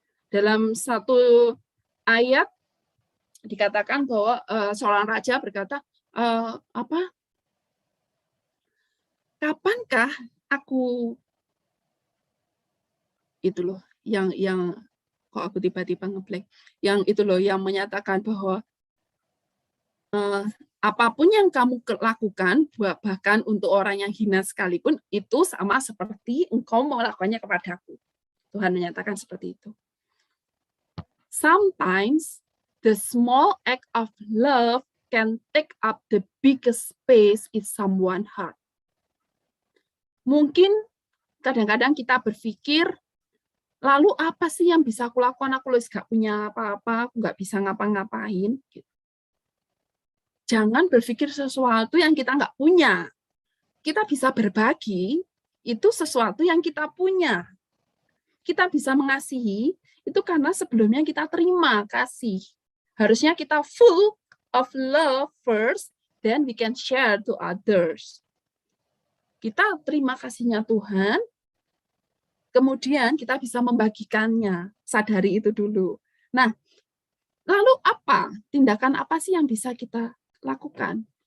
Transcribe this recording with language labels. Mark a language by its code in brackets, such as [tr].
[id] Dalam satu ayat dikatakan bahwa seorang raja berkata, kapankah aku itu loh yang kok aku tiba-tiba ngeblank, yang itu loh yang menyatakan bahwa apapun yang kamu lakukan, bahkan untuk orang yang hina sekalipun, itu sama seperti engkau melakukannya kepadaku. Tuhan menyatakan seperti itu. [en] Sometimes the small act of love can take up the biggest space in someone's heart. [id] Mungkin kadang-kadang kita berpikir, lalu apa sih yang bisa aku lakukan? Aku gak punya apa-apa, aku gak bisa ngapa-ngapain. Jangan berpikir sesuatu yang kita nggak punya. Kita bisa berbagi, itu sesuatu yang kita punya. Kita bisa mengasihi, itu karena sebelumnya kita terima kasih. Harusnya kita [en] full of love first, then we can share to others. [id] Kita terima kasihnya Tuhan, kemudian kita bisa membagikannya. Sadari itu dulu. Nah, lalu apa? Tindakan apa sih yang bisa kita lakukan?